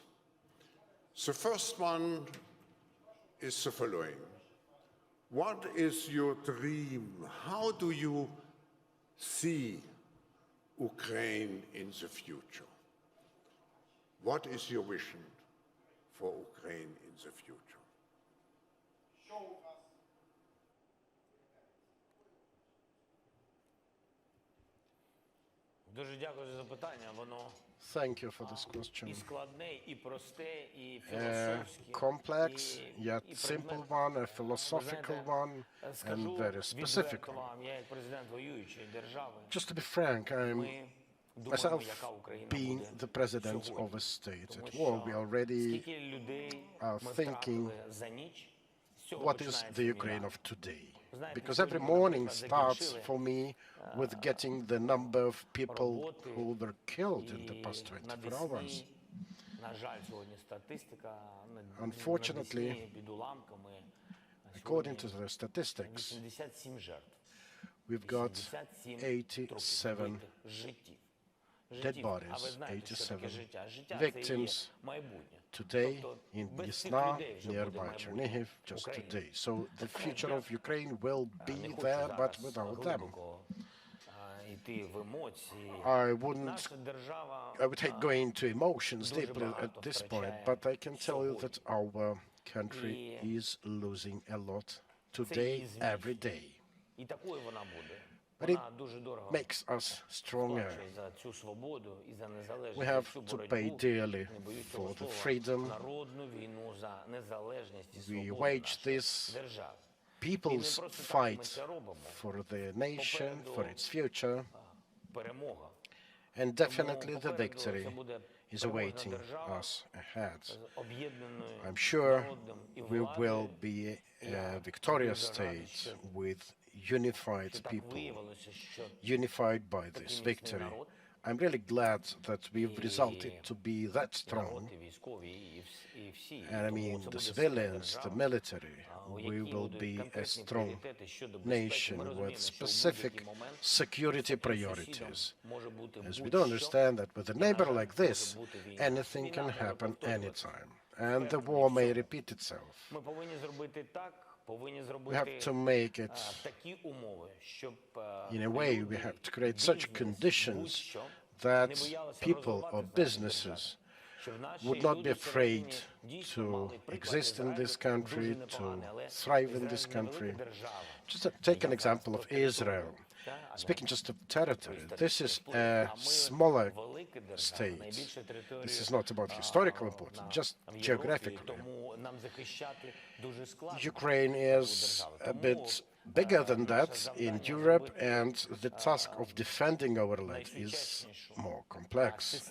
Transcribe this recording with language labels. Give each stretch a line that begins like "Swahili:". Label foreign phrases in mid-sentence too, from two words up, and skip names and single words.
English: The first one is the following. What is your dream? How do you see Ukraine in the future? What is your vision for Ukraine in the future?
Ukrainian: Дуже дякую за запитання. Воно
English: Thank you for this question.
Ukrainian: і складне, і просте, і
English: A
Ukrainian: філософське.
English: complex, yet simple one, a philosophical one, and very specific
Ukrainian: відверто
English: one.
Ukrainian: вам, я як президент воюючої держави,
English: Just to be frank, I'm
Ukrainian: ми думаємо,
English: myself
Ukrainian: яка Україна
English: being
Ukrainian: буде
English: the president
Ukrainian: сьогодні.
English: of a state
Ukrainian: Тому
English: at war. We
Ukrainian: що
English: already
Ukrainian: скільки людей
English: are
Ukrainian: ми
English: thinking
Ukrainian: втратили за ніч, з цього
English: what is
Ukrainian: починається
English: the
Ukrainian: війна.
English: Ukraine of today.
Ukrainian: Знаєте,
English: Because every
Ukrainian: сьогодні,
English: morning
Ukrainian: наприклад,
English: starts
Ukrainian: закінчили,
English: for me with getting the number of people
Ukrainian: роботи,
English: who were killed in the
Ukrainian: і
English: past
Ukrainian: на
English: 24 hours.
Ukrainian: Десні, на жаль, сьогодні статистика
English: Unfortunately,
Ukrainian: на Десні під уламками
English: According to
Ukrainian: сьогодні
English: the statistics,
Ukrainian: 87 жертв.
English: we've got
Ukrainian: 87
English: 87
Ukrainian: трупів, життів.
English: dead
Ukrainian: А ви
English: bodies,
Ukrainian: знаєте, що таке
English: 87
Ukrainian: життя? Життя – це є
English: victims
Ukrainian: майбутнє.
English: today
Ukrainian: Тобто
English: in
Ukrainian: без цих
English: Yasna,
Ukrainian: людей вже буде
English: nearby
Ukrainian: майбутнє
English: Chernihiv, just
Ukrainian: України.
English: today. So the future of Ukraine will
Ukrainian: Не
English: be
Ukrainian: хочу
English: there, but
Ukrainian: зараз
English: without them.
Ukrainian: глибоко йти в емоції.
English: I wouldn't,
Ukrainian: Наша держава
English: I would hate going into emotions
Ukrainian: дуже
English: deeply at
Ukrainian: багато
English: this point,
Ukrainian: втрачає
English: but I can tell you
Ukrainian: сьогодні.
English: that our country
Ukrainian: І
English: is losing a lot
Ukrainian: це
English: today,
Ukrainian: її зміст.
English: every day.
Ukrainian: І такою вона буде.
English: But it
Ukrainian: Вона дуже дорого
English: Makes us stronger.
Ukrainian: сплачує за цю свободу і за незалежність.
English: We
Ukrainian: за
English: have
Ukrainian: цю
English: to
Ukrainian: боротьбу,
English: pay dearly
Ukrainian: не боюсь
English: for
Ukrainian: цього
English: the
Ukrainian: слова,
English: freedom
Ukrainian: народну війну за незалежність і
English: we
Ukrainian: свободу
English: wage
Ukrainian: нашої
English: this
Ukrainian: держави.
English: people's
Ukrainian: просто так ми
English: fight
Ukrainian: це робимо.
English: for the nation, for its future,
Ukrainian: Перемога.
English: and definitely the
Ukrainian: Попереду
English: victory
Ukrainian: це буде
English: is
Ukrainian: переможна
English: awaiting
Ukrainian: держава
English: us ahead.
Ukrainian: з об'єднаною
English: I'm sure
Ukrainian: народом і
English: we will
Ukrainian: владою.
English: be a victorious state with unified
Ukrainian: Що так
English: people,
Ukrainian: виявилося, що
English: unified by this victory. I'm really glad that we've resulted to be that strong.
Ukrainian: народ, і військові, і всі. І
English: And I
Ukrainian: тому
English: mean,
Ukrainian: це
English: the
Ukrainian: буде сильна
English: civilians, the
Ukrainian: держава,
English: military,
Ukrainian: у
English: we
Ukrainian: якій
English: will
Ukrainian: будуть
English: be a
Ukrainian: конкретні
English: strong
Ukrainian: пріоритети щодо безпеки.
English: nation
Ukrainian: Ми
English: with
Ukrainian: розуміємо, що в
English: specific
Ukrainian: будь-який момент
English: security
Ukrainian: таким
English: priorities.
Ukrainian: сусідом може бути
English: As we
Ukrainian: будь-що,
English: do understand that with a
Ukrainian: і, на
English: neighbor
Ukrainian: жаль,
English: like
Ukrainian: може
English: this,
Ukrainian: бути війна.
English: anything
Ukrainian: Війна
English: can
Ukrainian: може
English: happen
Ukrainian: повторюватися.
English: anytime, and the war may repeat itself.
Ukrainian: Ми повинні зробити так, повинні
English: We
Ukrainian: зробити
English: have to make it
Ukrainian: такі умови, щоб
English: in a way, we have to create such conditions
Ukrainian: будь-що
English: that
Ukrainian: не боялися
English: people or
Ukrainian: розвивати наші
English: businesses
Ukrainian: держави. Щоб наші
English: would not
Ukrainian: люди
English: be
Ukrainian: всередині
English: afraid
Ukrainian: дійсно
English: to
Ukrainian: мали приклад
English: exist in
Ukrainian: Ізраїлю,
English: this country,
Ukrainian: дуже
English: to
Ukrainian: непоганий, але
English: thrive in this
Ukrainian: Ізраїль невелика
English: country.
Ukrainian: держава.
English: Just take an
Ukrainian: яка
English: example of
Ukrainian: протестує.
English: Israel. Speaking just of territory, this is a smaller state. This is not about historical importance, just geographically. Ukraine is a bit bigger than that in Europe, and the task of defending our land is more complex.